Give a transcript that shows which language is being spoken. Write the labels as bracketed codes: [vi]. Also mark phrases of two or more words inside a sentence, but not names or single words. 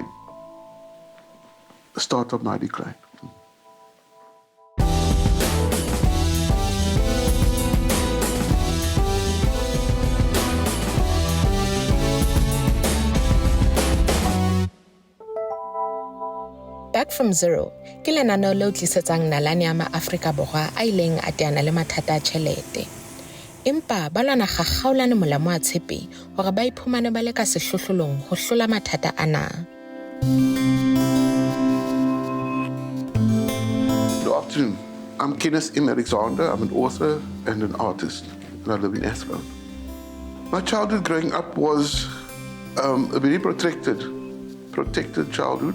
[en] The start of my decline. [st] Back from Zero, ke lenaneo leo tlisetsang nalane ya ma-Afrika Borwa a ileng a teana le mathata a tjhelete. Empa ba lwana gagaolane molamo wa tshepe hore ba iphumane ba le ka sehlohlolong ho hlola mathata ana. [en] Good afternoon. I'm Kenneth Alexander. I'm an author and an artist, and I live in Athlone. My childhood growing up was a very protected childhood.